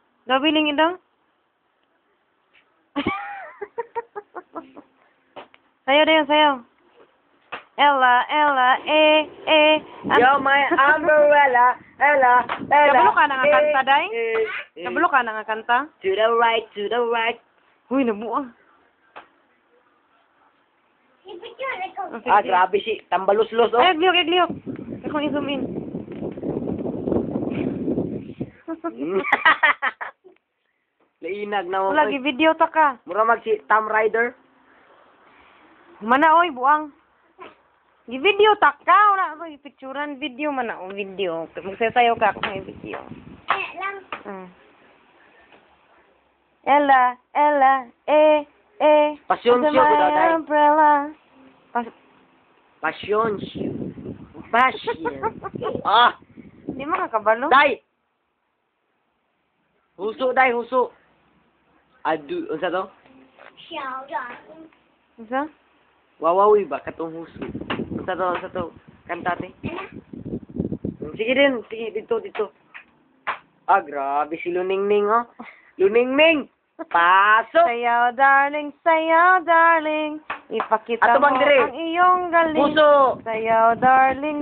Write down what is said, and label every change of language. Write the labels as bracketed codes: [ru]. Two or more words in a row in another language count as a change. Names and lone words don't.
[ceb] Gabilingin daw. Sayaw daw, sayaw. [en] Ella, Ella, You're my umbrella, Ella, Ella. [ceb] Kabalo ka na nga kanta, day? Kabalo ka na nga kanta? [en] To the right, to the right. [ceb] Uy, nabuang. Ah, grabe si Tambaluslos, oh. Ay, agliyok. Akong i-zoom in. Lainag na mo. Lagi video ta ka. Mura mag si Tom Rider. Mana oy, buang. Gi-video ta ka. Wala ko i-picturean video man na. Video. [tl] Magsasayaw ka ako ng video. [en] Ella, Ella, [ceb] Pasyon siya ko daw, day. [en] umbrella. [ceb] Pasyon siya. Pasyon. Ah, Di mo kakabalo? day. Huso, day, huso. Adu, unsa to? Isa? Wawawi ba katong huso? Unsa to? Kantate. Sige din, sige dito. Ah, grabe si Luningning, oh. Luningning. Pasok. Sayaw, darling. Ipakita Ato mo bang dire? [tl] ang iyong galing. [ceb] Huso. Sayaw, darling.